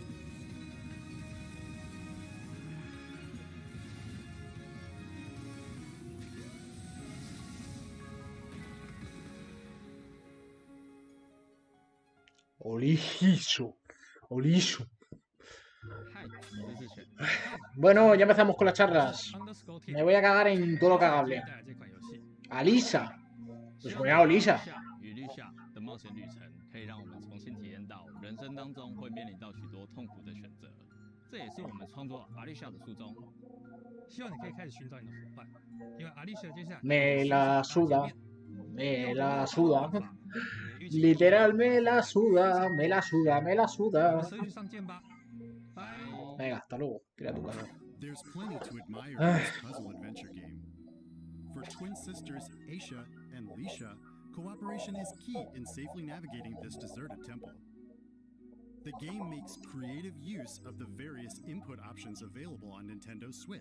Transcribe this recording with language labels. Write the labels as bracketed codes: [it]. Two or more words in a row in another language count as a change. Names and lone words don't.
[es] Oliso. Oliso. Bueno, ya empezamos con las charlas. Me voy a cagar en todo lo cagable. Alisa. Pues voy a Olisa. [zh] 与绿夏的冒险旅程可以让我们重新体验到人生当中会面临到许多痛苦的选择，这也是我们创作阿绿夏的初衷。希望你可以开始寻找你的伙伴，因为阿丽舍接下来 [es] Me la suda. Me la suda. Literal, me la suda. Me la suda, me la [zh] 我 [es] suda. [zh] 们社区上见吧，拜。 [es] Venga, hasta luego. Tira a tu casa. [en] There's plenty to admire in this puzzle adventure game. For twin sisters Aisha and Lisha, cooperation is key in safely navigating this deserted temple. The game makes creative use of the various input options available on Nintendo Switch.